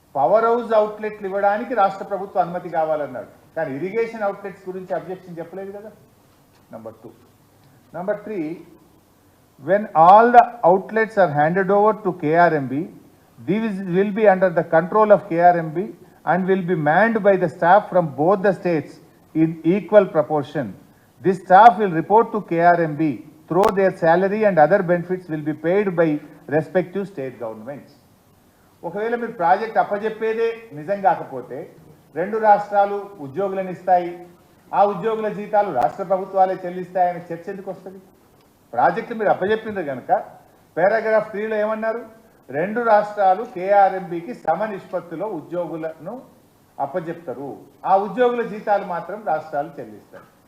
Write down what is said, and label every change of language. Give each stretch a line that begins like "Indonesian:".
Telugu: Power house అవుట్లెట్లు ఇవ్వడానికి రాష్ట్ర ప్రభుత్వం అనుమతి కావాలన్నాడు, కానీ ఇరిగేషన్ అవుట్లెట్స్ గురించి అబ్జెక్షన్ చెప్పలేదు కదా. Number 2.
English: Number 3, when all the outlets are handed over to KRMB, these will be under the control of KRMB and will be manned by the staff from both the states in equal proportion. This staff will report to KRMB through their salary and other benefits will be paid by respective state governments.
Telugu: ఒకవేళ మీరు project అప్పజెప్పేదే నిజం కాకపోతే 2 రాష్ట్రాలు ఉద్యోగులను ఇస్తాయి, ఆ ఉద్యోగుల జీతాలు రాష్ట్ర ప్రభుత్వాలే చెల్లిస్తాయని చర్చ ఎందుకు వస్తుంది? ప్రాజెక్టు మీరు అప్పజెప్పింది కనుక పారాగ్రాఫ్ 3లో ఏమన్నారు? 2 రాష్ట్రాలు కేఆర్ఎంబికి సమ నిష్పత్తిలో ఉద్యోగులను అప్పజెప్తారు, ఆ ఉద్యోగుల జీతాలు మాత్రం రాష్ట్రాలు చెల్లిస్తారు.